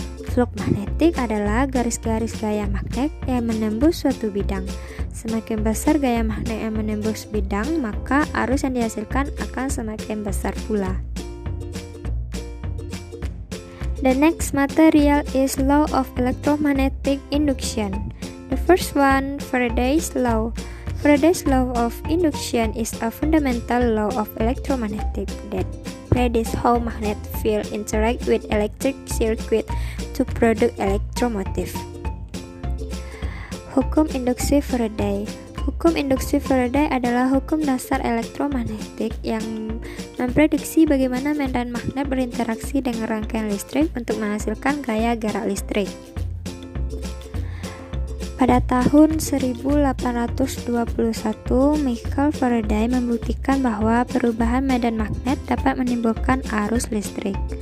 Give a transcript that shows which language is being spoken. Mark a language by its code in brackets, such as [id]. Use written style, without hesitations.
[id] Flux magnetik adalah garis-garis gaya magnet yang menembus suatu bidang. Semakin besar gaya magnet yang menembus bidang, maka arus yang dihasilkan akan semakin besar pula. [en] The next material is law of electromagnetic induction. The first one, Faraday's law. Faraday's law of induction is a fundamental law of electromagnetic that predicts how magnet field interact with electric circuit to produce electromotive. [id] Hukum induksi Faraday. Hukum induksi Faraday adalah hukum dasar elektromagnetik yang memprediksi bagaimana medan magnet berinteraksi dengan rangkaian listrik untuk menghasilkan gaya gerak listrik. Pada tahun 1821, Michael Faraday membuktikan bahwa perubahan medan magnet dapat menimbulkan arus listrik.